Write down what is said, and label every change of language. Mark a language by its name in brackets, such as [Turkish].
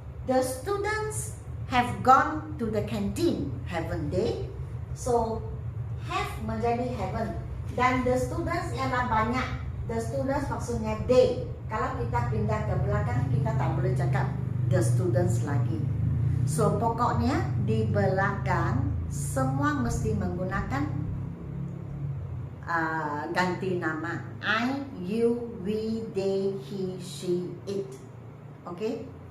[English] The students have gone to the canteen, haven't they? [Malay] So have menjadi haven't. Dan the students ialah banyak. The students maksudnya they. Kalau kita pindah ke belakang, kita tak boleh cakap the students lagi. So pokoknya di belakang semua mesti menggunakan ganti nama. [English] I, you, we, they, he, she, it. Okay?